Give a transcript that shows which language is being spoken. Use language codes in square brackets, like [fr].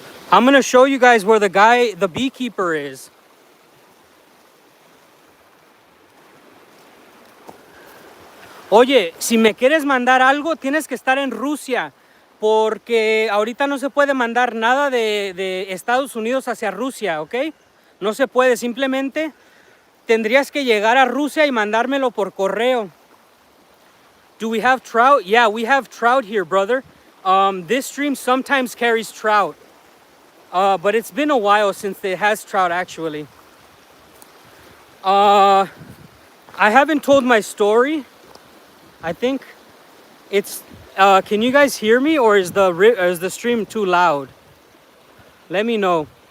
[en] I'm gonna show you guys where the beekeeper is. [es] Oye, si me quieres mandar algo, tienes que estar en Rusia, porque ahorita no se puede mandar nada de Estados Unidos hacia Rusia, ¿ok? No se puede, simplemente tendrías que llegar a Rusia y mandármelo por correo. [en] Do we have trout? Yeah, we have trout here, brother. This stream sometimes carries trout. But it's been a while since it has trout, actually. I haven't told my story. I think it's... can you guys hear me, or is the stream too loud? Let me know.